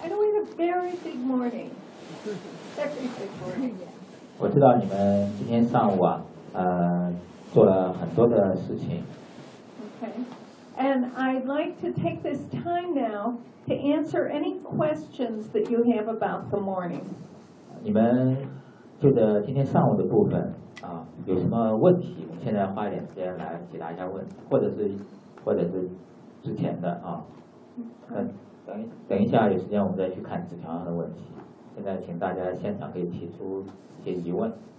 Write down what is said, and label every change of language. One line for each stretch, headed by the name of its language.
English: I know we have a very big morning. Every big morning, yeah.
Chinese: 我知道你们今天上午啊，做了很多的事情。
English: Okay. And I'd like to take this time now to answer any questions that you have about the morning.
Chinese: 你们就着今天上午的部分啊，有什么问题？我们现在花一点时间来解答一下问题，或者是之前的啊。等一下有时间我们再去看纸条上的问题。现在请大家现场可以提出一些疑问。